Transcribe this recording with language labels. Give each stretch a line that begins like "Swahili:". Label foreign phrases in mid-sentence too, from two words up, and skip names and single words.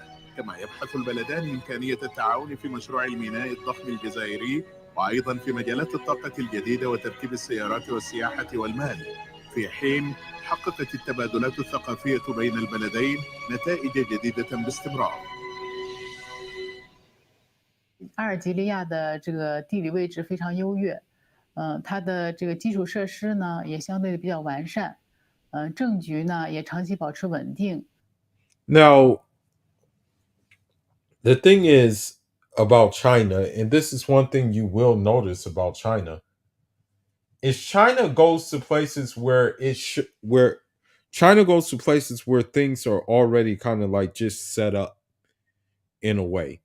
Arabic: كما يبحث البلدان إمكانية التعاون في مشروع الميناء الضخم الجزائري، وأيضا في مجالات الطاقة الجديدة وتركيب السيارات والسياحة والمال، في حين حققت التبادلات الثقافية بين البلدين نتائج جديدة باستمرار.
Chinese: 阿尔及利亚的这个地理位置非常优越，它的这个基础设施呢也相对的比较完善，政局呢也长期保持稳定。
English: Now, the thing is about China, and this is one thing you will notice about China, is China goes to places where China goes to places where things are already kind of like just set up in a way.